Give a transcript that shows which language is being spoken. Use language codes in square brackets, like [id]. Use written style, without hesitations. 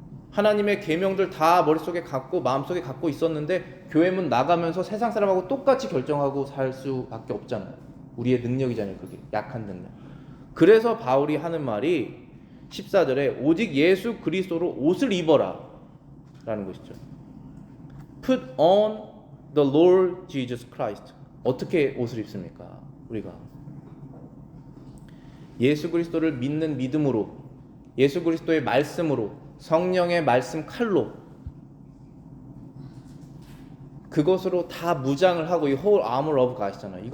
[ko] 하나님의 계명들 다 머릿속에 갖고 마음속에 갖고 있었는데 교회 문 나가면서 세상 사람하고 똑같이 결정하고 살 수밖에 없잖아요. 우리의 능력이잖아요. 그게 약한 능력. 그래서 바울이 하는 말이 14절에 오직 예수 그리스도로 옷을 입어라 라는 것이죠. [en] Put on the Lord Jesus Christ. [ko] 어떻게 옷을 입습니까? 우리가 예수 그리스도를 믿는 믿음으로 예수 그리스도의 말씀으로 성령의 말씀 칼로 그것으로 다 무장을 하고 이 [en] whole armor of God [ko] 이잖아요.